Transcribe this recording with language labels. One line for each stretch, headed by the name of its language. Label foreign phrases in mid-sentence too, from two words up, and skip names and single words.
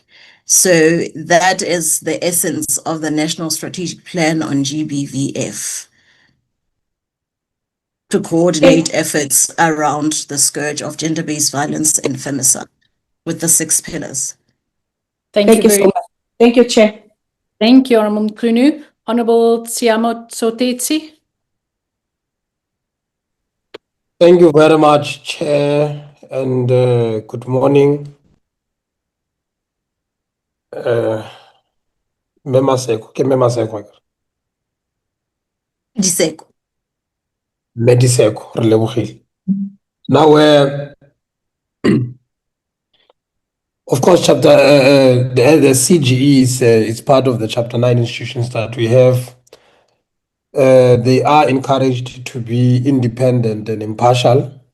English: So that is the essence of the National Strategic Plan on GBVF, to coordinate efforts around the scourge of gender-based violence and femicide with the 6 pillars. Thank you so much. Thank you, Chair. Thank you, Honourable Mkhunu. Honourable Tsiamo Tsotetsi. Thank you very much, Chair, and good morning.
Tswana: Memaseko, ke Memaseko. Diseko. Mediseko, re lebogile.
English: Now, of course, chapter the CGE is part of the Chapter 9 institutions that we have. They are encouraged to be independent and impartial.